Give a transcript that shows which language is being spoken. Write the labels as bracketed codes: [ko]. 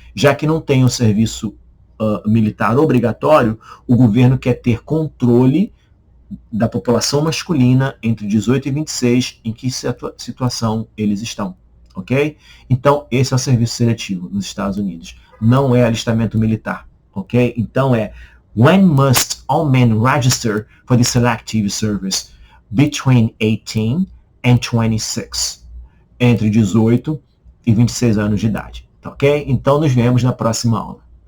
[pt] Já que não tem um serviço militar obrigatório, o governo quer ter controle da população masculina entre 18 e 26, em que situação eles estão, ok? Então, esse é o serviço seletivo nos Estados Unidos. Não é alistamento militar, ok? [en] Então, when must all men register for the selective service? Between 18 and 26. [pt] Entre 18 e 26 anos de idade, ok? Então, nos vemos na próxima aula.